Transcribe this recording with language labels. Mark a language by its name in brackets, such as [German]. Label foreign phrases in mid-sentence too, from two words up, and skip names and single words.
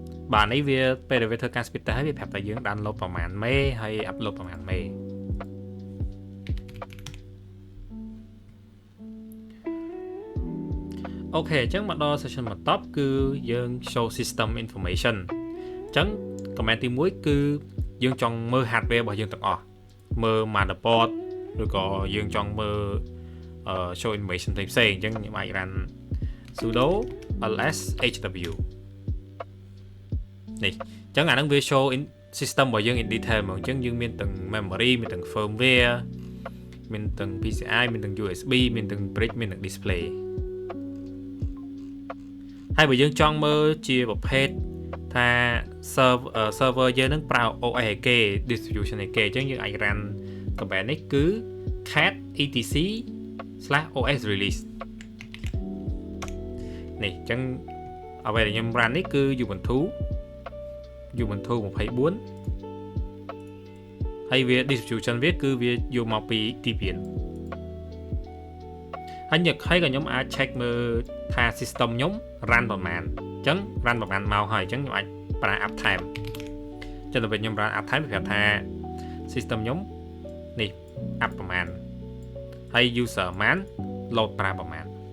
[Khmer] បាទនេះវាពេលដែលវាធ្វើការ [English] speed test [Khmer] ហើយវាប្រាប់តែយើង download ប្រហែលមេហើយ upload ប្រហែលមេអូខេអញ្ចឹងមកដល់ session បន្ទាប់គឺយើង [English] show system information [Khmer] អញ្ចឹង comment ទី1គឺយើងចង់មើល hardware របស់យើងទាំងអស់មើល motherboard ឬក៏យើងចង់មើល [English] show information [Khmer] ផ្សេងៗអញ្ចឹងខ្ញុំអាច [English] run sudo ls hw [Khmer] នេះអញ្ចឹងអាហ្នឹងវា [English] show system [Khmer] របស់យើង [English] in detail [Khmer] ហ្មងអញ្ចឹងយើងមានទាំង memory មានទាំង firmware មានទាំង PCI មានទាំង USB មានទាំង bridge មានទាំង display ហើយបើយើងចង់មើលជាប្រភេទថា server យើងនឹងប្រើ OS ឯគេ distribution ឯគេអញ្ចឹងយើងអាច [English] run command [Khmer] នេះគឺ [English] cat etc/os release [Khmer] នេះអញ្ចឹងអ្វីដែលខ្ញុំ run នេះគឺ Ubuntu 24ហើយវា distribution វាគឺវាយកមកពី Debian ហើយក៏ខ្ញុំអាច check មើលថា system ខ្ញុំ run ប្រមាណអញ្ចឹង run ប្រមាណមកហើយអញ្ចឹងខ្ញុំអាចប្រើ uptime អញ្ចឹងដល់ពេលខ្ញុំ [English] run uptime [Khmer] វាប្រាប់ថា system ខ្ញុំនេះ up ប្រមាណហើយ user ប្រមាណ load ប្រើប្រមាណ